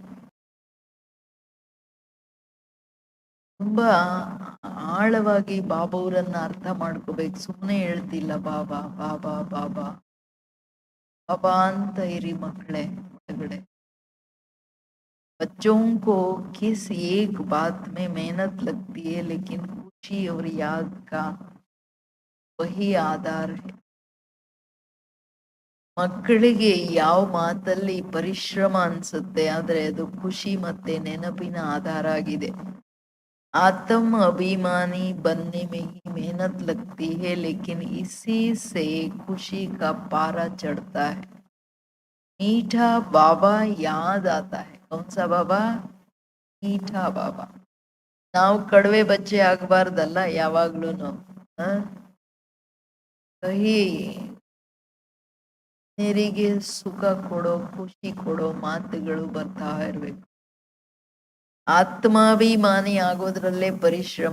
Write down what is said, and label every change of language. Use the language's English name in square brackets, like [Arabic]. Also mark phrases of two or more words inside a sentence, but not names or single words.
[Kannada] ತುಂಬಾ ಆಳವಾಗಿ ಬಾಬಾವ್ರನ್ನ ಅರ್ಥ ಮಾಡ್ಕೋಬೇಕು. ಸುಮ್ಮನೆ ಹೇಳ್ತಿಲ್ಲ ಬಾಬಾ ಬಾಬಾ ಬಾಬಾ ಬಾಬಾ ಅಂತ ಇರಿ ಮಕ್ಕಳೇ. [Hindi] ಒಳಗಡೆ बच्चों को किस एक बात में मेहनत लगती है, लेकिन खुशी और याद का वही आधार है. [Kannada] ಮಕ್ಕಳಿಗೆ ಯಾವ ಮಾತಲ್ಲಿ ಪರಿಶ್ರಮ ಅನ್ಸುತ್ತೆ, ಆದ್ರೆ ಅದು ಖುಷಿ ಮತ್ತೆ ನೆನಪಿನ ಆಧಾರ ಆಗಿದೆ. [Hindi] आत्म अभिमानी बनने में ही मेहनत लगती है, लेकिन इसी से खुशी का पारा चढ़ता है. मीठा बाबा याद आता है. कौन सा बाबा? मीठा बाबा. [Kannada] ನಾವು [Hindi] कड़वे बच्चे [Kannada] ಆಗಬಾರ್ದಲ್ಲ ಯಾವಾಗ್ಲೂನು. ಕಹಿ ನೀರಿಗೆ ಸುಖ ಕೊಡೋ, ಖುಷಿ ಕೊಡೋ ಮಾತುಗಳು ಬರ್ತಾ ಇರ್ಬೇಕು. ಆತ್ಮಾಭಿಮಾನಿ ಆಗೋದ್ರಲ್ಲೇ ಪರಿಶ್ರಮ.